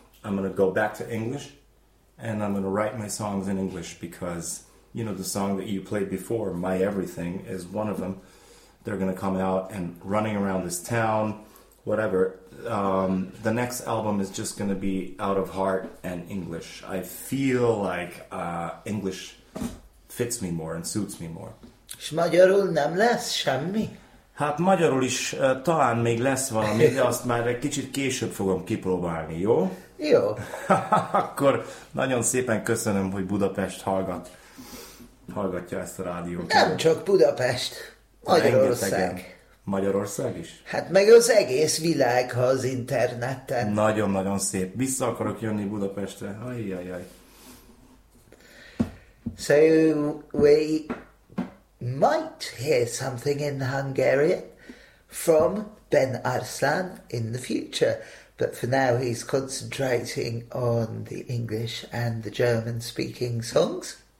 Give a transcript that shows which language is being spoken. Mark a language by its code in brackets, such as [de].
[en] I'm going to go back to English. And I'm going to write my songs in English because, you know, the song that you played before, My Everything, is one of them. They're going to come out and running around this town, whatever. The next album is just going to be out of heart and English. I feel like English fits me more and suits me more. [hu] És magyarul nem lesz semmi? Hát magyarul is talán még lesz valami, de azt már egy kicsit később fogom kipróbálni, jó? Jó. Akkor nagyon szépen köszönöm, hogy Budapest hallgatja ezt a rádiót. Nem csak Budapest, Magyarország. Rengetegen. Magyarország is? Hát meg az egész világ, ha az interneten. Nagyon-nagyon szép. Vissza akarok jönni Budapestre. Ajjajjaj. [en] So we might hear something in Hungarian from Ben Arslan in the future. But for now, he's concentrating on the English and the German-speaking songs.